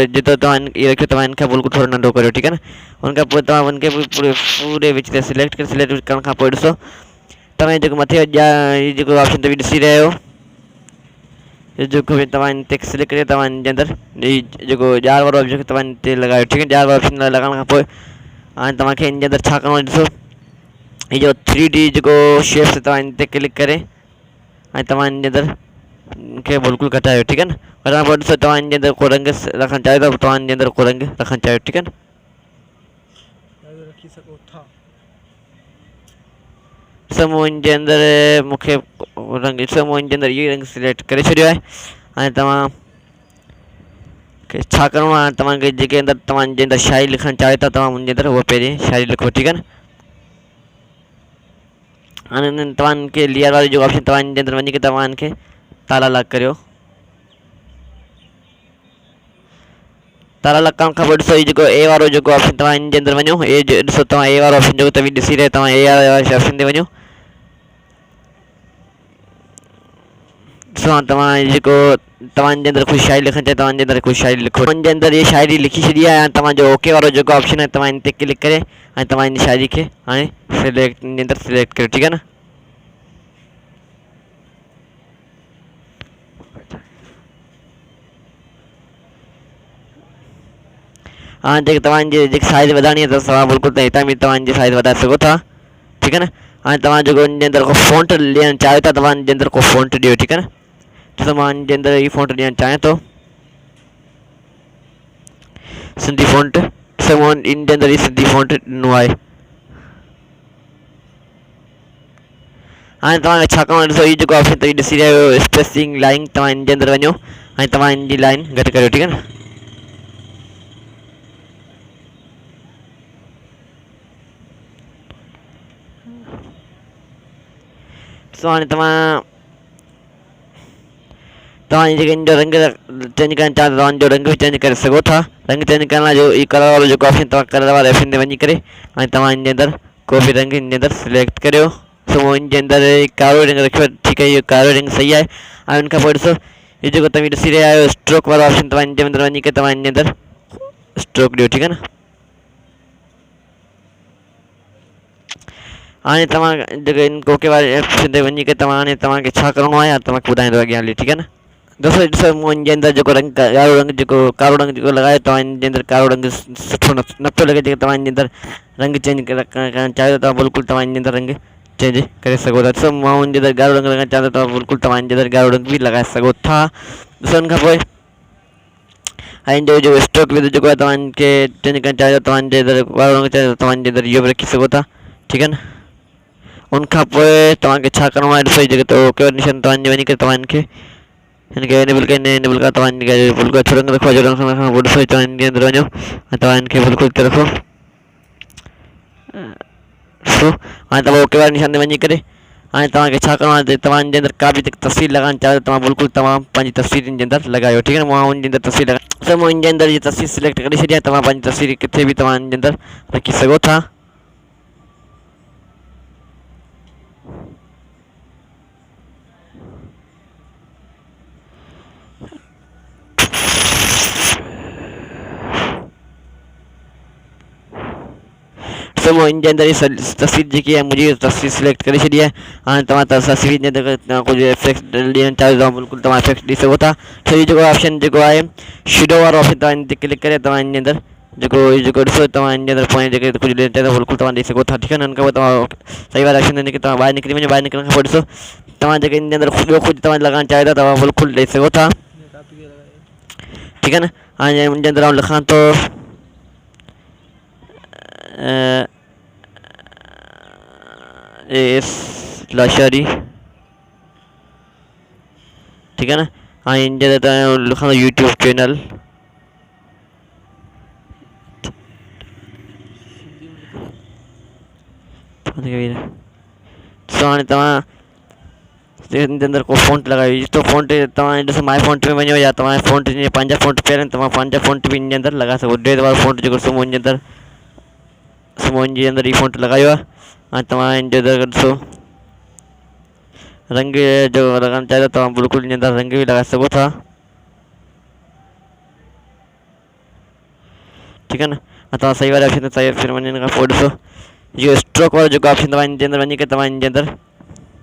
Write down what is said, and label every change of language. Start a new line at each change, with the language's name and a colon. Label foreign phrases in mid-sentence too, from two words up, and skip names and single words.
Sindhi: जेतिरो तव्हां इहे रखियो तव्हां इनखे बिल्कुलु थोरो नंढो करियो। ठीकु आहे न। उनखां पोइ तव्हां उनखे पूरे विच ते सिलेक्ट करण खां पोइ ॾिसो तव्हां जेको मथे जेको ऑप्शन तव्हां ॾिसी रहिया आहियो जेको भी तव्हां इन ते सिलेक्ट करे तव्हां जे अंदर जेको ॼार वारो ऑप्शन तव्हां इन ते लॻायो
Hindi: ठीक है।
Sindhi: ॼार वारो ऑप्शन लॻाइण खां पोइ हाणे तव्हांखे इन जे अंदर छा करिणो आहे ॾिसो ये जो 3D जेको शेप्स तव्हां इन ते क्लिक करे ऐं तव्हां इन जे अंदर खे बिल्कुलु घटायो
Hindi: ठीक है
Sindhi: न। घटाइण खां पोइ ॾिसो तव्हां इन जे अंदर को रंग रखणु चाहियो था तव्हां इन जे अंदर को रंग रखणु चाहियो
Hindi: ठीक है
Sindhi: न। रखी सघो था ॾिसो मूं इन जे अंदर मूंखे रंग ॾिसो मूं इन जे अंदर इहो रंग सिलेक्ट करे छॾियो आहे। हाणे तव्हां खे छा करिणो आहे तव्हांखे जेके अंदर तव्हां जे अंदर शायरी लिखणु चाहियो था तव्हां उन जे अंदर उहो पहिरीं शायरी लिखो
Hindi: ठीक है
Sindhi: न। हाणे तव्हांखे लेयर वारी जो ऑप्शन तव्हां जे अंदर वञी करे तव्हांखे ताला लॉक करियो। ताला लॉक करण खां पोइ ॾिसो हीउ जेको ए वारो जेको ऑप्शन तव्हां इन जे अंदर वञो ए ॾिसो तव्हां ए वारो ऑप्शन जेको तव्हां ॾिसी रहिया तव्हां ए वारे ऑप्शन ते वञो। ॾिसो तव्हां जेको तव्हां जे अंदर कुझु शायरी लिखणु चाहियो तव्हां जे अंदर कुझु शायरी लिखो। तव्हां जे अंदर ये शायरी लिखी छॾी आहे ऐं तव्हांजो ओके वारो जेको ऑप्शन आहे तव्हां इन ते क्लिक करे ऐं तव्हां इन शायरी खे हाणे सिलेक्ट इन जे अंदर सिलेक्ट कयो
Hindi: ठीक है
Sindhi: न। हाँ जेके तव्हांजी जेकी साइज़ वधाइणी आहे त तव्हां बिल्कुलु त हितां बि तव्हांजी साइज़ वधाए सघो था
Hindi: ठीक है
Sindhi: न। हाणे तव्हां जेको इन जे अंदर को फॉन्ट ॾियणु चाहियो था तव्हां इन जे अंदर को फॉन्ट ॾियो
Hindi: ठीक है
Sindhi: न। ॾिसो मां इन जे अंदर ही फॉन्ट ॾियणु चाहियां थो सिंधी फॉन्ट। ॾिसो मां इन जे अंदर ही सिंधी फॉन्ट ॾिनो आहे। हाणे तव्हांखे छा करिणो आहे ॾिसो हीउ जेको ऑप्शन तव्हां ॾिसी रहिया आहियो
English: spacing line
Sindhi: तव्हां इन जे अंदर वञो ऐं तव्हां इन जी लाइन घटि करियो
Hindi: ठीक है
Sindhi: न। ॾिसो हाणे तव्हां जेके इन जो रंग चेंज करणु चाहियो तव्हांजो रंग बि चेंज करे सघो था। रंग चेंज करण लाइ जो ई कलर वारो जेको ऑप्शन तव्हां कलर वारे ऑप्शन ते वञी करे ऐं तव्हां इन जे अंदर को बि रंग इन जे अंदर सिलेक्ट करियो। सो मूं इन जे अंदर कारो रंग रखियो ठीकु आहे इहो कारो रंग सही आहे। ऐं उन खां पोइ ॾिसो हीउ जेको तव्हां ॾिसी रहिया आहियो स्ट्रोक वारो ऑप्शन तव्हां इन जे अंदर वञी करे तव्हां इन जे अंदर स्ट्रोक ॾियो
Hindi: ठीक है
Sindhi: न। हाणे तव्हां जेके इन ओके वारे ऑप्शन ते वञी करे तव्हां हाणे तव्हांखे छा करिणो आहे तव्हांखे ॿुधाईंदो अॻियां हली
Hindi: ठीक है
Sindhi: न। दोस्तों ॾिसो मूं इन जे अंदर जेको रंग ॻाढ़ो रंग जेको कारो रंग जेको लॻायो तव्हां इन जे अंदर कारो रंग सुठो नथो लॻे जेके तव्हां इन जे अंदर रंग चेंज करणु चाहियो तव्हां बिल्कुलु तव्हां इन जे अंदर रंग चेंज करे सघो था। ॾिसो मां इन जे अंदर ॻाढ़ो रंग लॻाइणु चाहियां तव्हां बिल्कुलु तव्हां इन जे अंदर ॻाढ़ो रंग बि लॻाए सघो था। ॾिसो हुन खां पोइ हाणे जो जेको
English: stroke width
Sindhi: जेको आहे तव्हांखे चेंज करणु चाहियो तव्हां जे अंदर ॻाढ़ो रंग चाहियो तव्हां जे अंदर इहो बि रखी सघो था
Hindi: ठीक है
Sindhi: न। उन खां पोइ तव्हांखे छा करिणो आहे ॾिसो जेके ओके निशान तव्हांजे वञी करे तव्हां हिनखे एनेबल कयो एनेबल खां तव्हां हिनखे बिल्कुलु अछो रंग रखो अछो रंग खां पोइ ॾिसो तव्हां हिन जे अंदर वञो ऐं तव्हां हिनखे बिल्कुलु हिते रखो। ॾिसो हाणे तव्हां ओके वारे निशान ते वञी करे हाणे तव्हांखे छा करिणो आहे तव्हां जे अंदर का बि तस्वीर लॻाइणु चाहियो तव्हां बिल्कुलु तव्हां पंहिंजी तस्वीर इन जे अंदर लॻायो
Hindi: ठीक है
Sindhi: न। मां हुन जे अंदर तस्वीर लॻायो मां इन जे अंदर इहा तस्वीर सिलेक्ट करे छॾी आहे तव्हां पंहिंजी तस्वीर किथे बि तव्हां इन जे अंदर रखी सघो था। ॾिसो मां इन जे अंदर इहा तस्वीर जेकी आहे मुंहिंजी तस्वीर सिलेक्ट करे छॾी आहे। हाणे तव्हां तस्वीर जे अंदर कुझु इफेक्ट ॾियणु चाहियो तव्हां बिल्कुलु तव्हां इफेक्ट ॾेई सघो था। छो हीउ जेको ऑप्शन जेको आहे शेडो वारो ऑप्शन तव्हां इन ते क्लिक करे तव्हां इन जे अंदर जेको ॾिसो तव्हां इन जे अंदर पोइ जेके कुझु ॾियणु चाहियो बिल्कुलु तव्हां ॾेई सघो था
Hindi: ठीक है
Sindhi: न। हुन खां पोइ तव्हां सही वारे ऑप्शन ते वञी करे तव्हां ॿाहिरि निकिरी वञो। ॿाहिरि निकिरण खां पोइ ॾिसो तव्हां जेके इन जे अंदर ॿियो कुझु तव्हां लॻाइणु चाहियो था तव्हां बिल्कुलु ॾेई सघो था
Hindi: ठीक है
Sindhi: न। हाणे हुन जे अंदर आउं लिखां थो लशारी
Hindi: ठीक है
Sindhi: ना। हाँ
Hindi: इन जगह लिखा
Sindhi: यूट्यूब चैनल हाँ तव्हां अंदर को फॉन्ट लगायो तो फॉन्ट तव्हां ॾिसो
English: my font
Sindhi: में वञो या तव्हां फॉन्ट जीअं पंहिंजा फॉन्ट पिया आहिनि तव्हां पंहिंजा फॉन्ट भी इन अंदर लॻाए सघो। डेट वारो फॉन्ट जेको सुम्हो इन अंदर सुम्हो इन जे अंदर ही फॉन्ट लगायो आहे। हाँ तव्हां इन जे अंदर ॾिसो रंग जो लॻाइणु चाहियो तव्हां बिल्कुलु इन अंदर रंग भी लॻाए सघो था
Hindi: ठीक है
Sindhi: ना। तव्हां सही वारे ऑप्शन ते सही फिर वञण खां पोइ ॾिसो इहो स्ट्रोक वारो जेको ऑप्शन तव्हां इन जे अंदर वञी करे तव्हां इन जे अंदर